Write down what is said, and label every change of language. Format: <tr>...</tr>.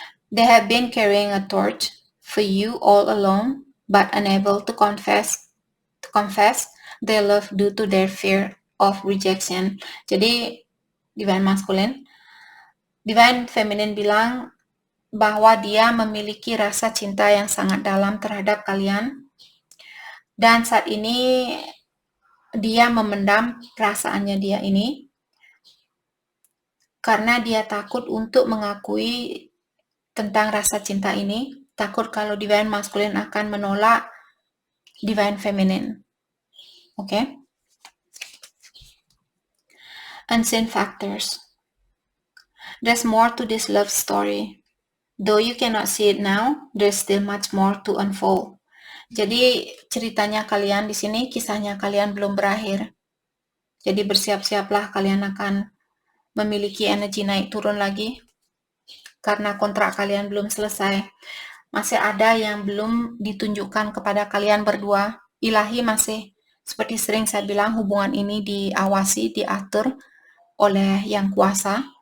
<en>They have been carrying a torch for you all along, but unable to confess their love due to their fear of rejection.</en> <id>Jadi Divine Masculine, Divine Feminine bilang bahwa dia memiliki rasa cinta yang sangat dalam terhadap kalian, dan saat ini dia memendam perasaannya dia ini karena dia takut untuk mengakui tentang rasa cinta ini, takut kalau Divine Masculine akan menolak Divine Feminine. Oke?</id> <en>Unseen factors. There's more to this love story. Though you cannot see it now, there's still much more to unfold.</en> <id>Jadi ceritanya kalian di sini, kisahnya kalian belum berakhir. Jadi bersiap-siaplah, kalian akan memiliki energi naik turun lagi karena kontrak kalian belum selesai. Masih ada yang belum ditunjukkan kepada kalian berdua. Ilahi masih, seperti sering saya bilang, hubungan ini diawasi, diatur oleh Yang Kuasa.</id>